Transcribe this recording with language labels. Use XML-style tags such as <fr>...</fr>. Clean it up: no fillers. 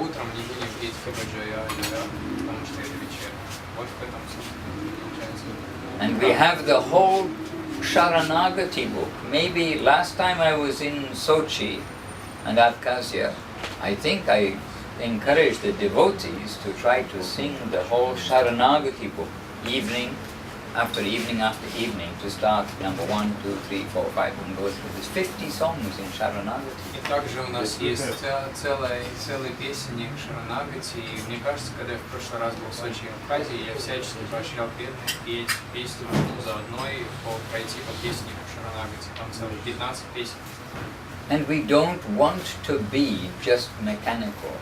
<ru>утром не будем петь Хабаджая, потому что это вечером. Вот в этом, собственно, получается.</ru> <en>And we have the whole Sharanagati book. Maybe last time I was in Sochi and Abkhazia, I think I encouraged the devotees to try to sing the whole Sharanagati book, evening after evening after evening, to start number 1, 2, 3, 4, 5, and go through. There's 50 songs in Sharanagati.</en> <ru>И также у нас есть целые песни Шаранагати. И мне кажется, когда я в прошлый раз был в Сочи и Абхазии, я всячески поощрял преданных петь песню одну за одной, пройти по песне Шаранагати. Там целых 15 песен. And we don't want to be just mechanical.</ru>